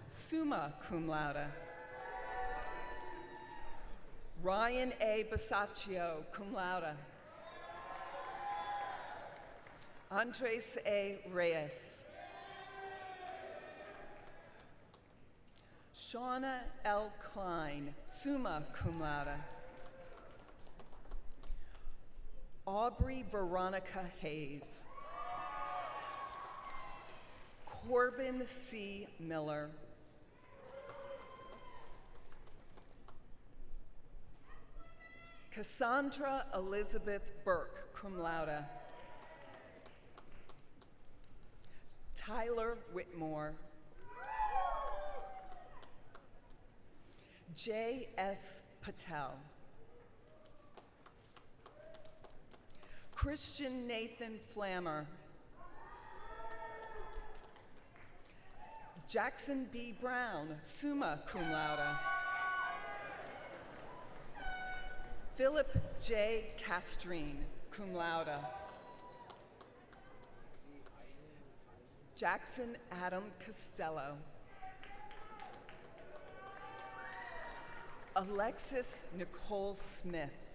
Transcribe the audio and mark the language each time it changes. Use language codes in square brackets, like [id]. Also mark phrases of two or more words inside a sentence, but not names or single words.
[en] Cap, [la] summa cum laude. [en] Ryan A. Basaccio, [la] cum laude. [en] Andres A. Reyes. Shauna L. Klein, [la] summa cum laude. [en] Aubrey Veronica Hayes. Corbin C. Miller. Cassandra Elizabeth Burke, [la] cum laude. [en] Tyler Whitmore. J.S. Patel. Christian Nathan Flammer. Jackson B. Brown, [la] summa cum laude. [en] Philip J. Castrine, [la] cum laude. [en] Jackson Adam Costello. Alexis Nicole Smith.